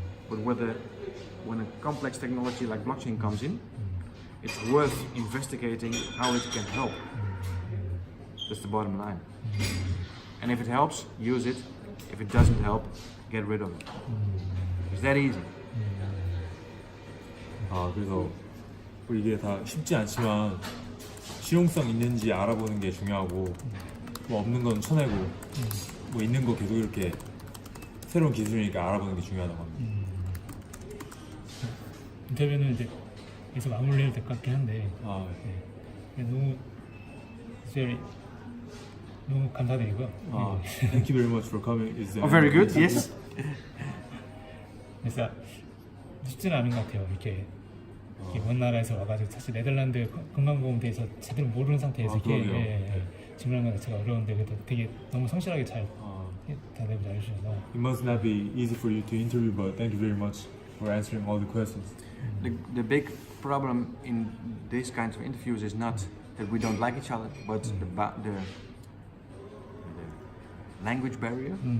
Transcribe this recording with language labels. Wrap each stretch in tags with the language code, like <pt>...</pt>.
<en>But when a complex technology like blockchain comes in, it's worth investigating how it can help. That's the bottom line. And if it helps, use it. If it doesn't help, get rid of it. It's that easy.</en> <ko>아 그래서 뭐 이게 다 쉽지 않지만 실용성 있는지 알아보는 게 중요하고 뭐 없는 건 쳐내고 뭐 있는 거 계속 이렇게 새로운 기술이니까 알아보는 게 중요하다고 합니다. 인터뷰는 이제 여기서 마무리해야 될 것 같긴 한데 아, 네. 너무 감사드리고요.</ko> <en>Thank you very much for coming. Is there very good, yes.</en> <ko>그래서 쉽지는 않은 것 같아요. 이렇게 먼 나라에서 와가지고 사실 네덜란드 건강보험에 대해서 제대로 모르는 상태에서 이렇게 질문하는 것 자체가 어려운데 그래도 되게 너무 성실하게 잘 대답을 잘해주셔서</ko> <en>It must not be easy for you to interview, but thank you very much for answering all the questions. The big problem in these kinds of interviews is not that we don't like each other, but the language barrier.</en>